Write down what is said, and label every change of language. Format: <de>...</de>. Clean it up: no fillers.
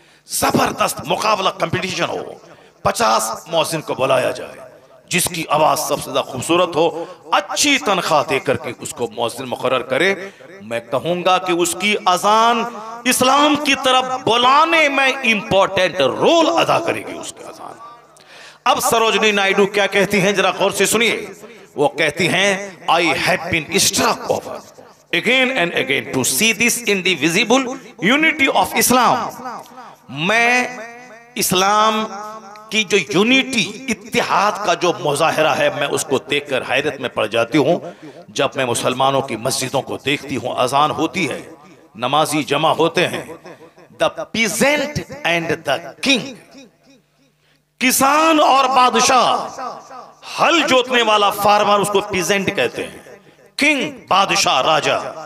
<hi>जबरदस्त मुकाबला, कंपटीशन हो, 50 मौज़िन को बुलाया जाए, जिसकी आवाज सबसे ज्यादा खूबसूरत हो, अच्छी तनख्वाह देकर के उसको मौज़िन मुकर्रर करे। मैं कहूंगा कि उसकी अजान इस्लाम की तरफ बुलाने में इंपॉर्टेंट रोल अदा करेगी उसकी अजान। अब सरोजनी नायडू क्या कहती हैं, जरा गौर से सुनिए। वो कहती हैं,</hi> <en>I have been struck over again and again to see this in the visible unity of Islam.</en> <hi>मैं इस्लाम की जो यूनिटी, इत्तेहाद का जो मुजाहरा है, मैं उसको देखकर हैरत में पड़ जाती हूँ। जब मैं मुसलमानों की मस्जिदों को देखती हूँ, अजान होती है, नमाजी जमा होते हैं,</hi> <en>the peasant and the king,</en> <hi>किसान और बादशाह, हल जोतने वाला फार्मर उसको पीजेंट कहते हैं, किंग बादशाह राजा।</hi>